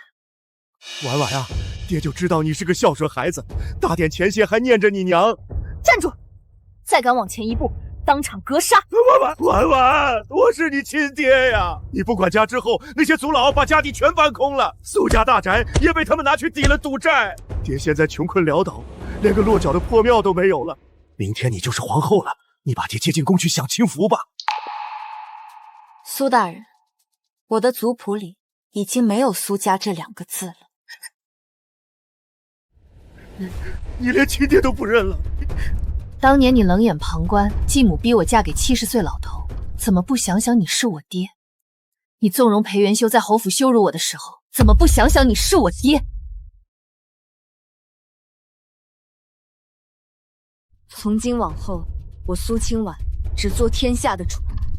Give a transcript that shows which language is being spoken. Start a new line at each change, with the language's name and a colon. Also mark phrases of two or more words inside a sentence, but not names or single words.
Chinese: 婉婉啊，爹就知道你是个孝顺孩子，大典前些还念着你娘。站住！再敢往前一步，当场格杀！婉婉，我是你親爹呀！你不管家之後，那些族老把家底全搬空了，蘇家大宅也被他們拿去抵了賭債。爹現在窮困潦倒，連個落腳的破廟都沒有了。明天你就是皇後了，你把爹接進宮去享清福吧。蘇大人，我的族譜裡已經沒有蘇家這2個字了。你連親爹都不認了。當年你冷眼旁觀，繼母逼我嫁給70歲老頭，怎麼不想想你是我爹？你縱容裴元修在侯府羞辱我的時候，怎麼不想想你是我爹？從今往後，我蘇清婉只做天下的主。